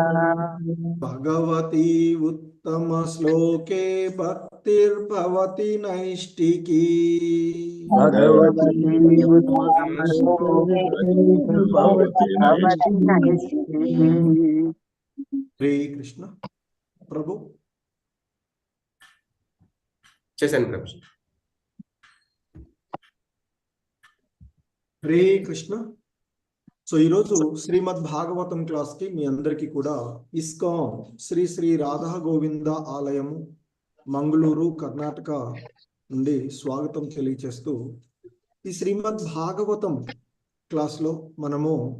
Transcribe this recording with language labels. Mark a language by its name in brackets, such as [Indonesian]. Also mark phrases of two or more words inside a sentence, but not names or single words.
[Sanskrit] भगवती उत्तम श्लोके भक्तिर्भवति नैष्टिकी। भगवती उत्तमश्लोके भवति नैष्टिकी। हरे कृष्ण। [Telugu] ప్రభు చేశాను ప్రభు. [Sanskrit] హరే కృష్ణ. [Telugu] సో ఈరోజు శ్రీమద్ భాగవతం క్లాస్కి మీ అందరికీ కూడా ఇస్కాన్ శ్రీ శ్రీ రాధా గోవింద ఆలయము మంగళూరు కర్ణాటక నుండి స్వాగతం తెలియచేస్తూ, ఈ శ్రీమద్ భాగవతం క్లాస్లో మనము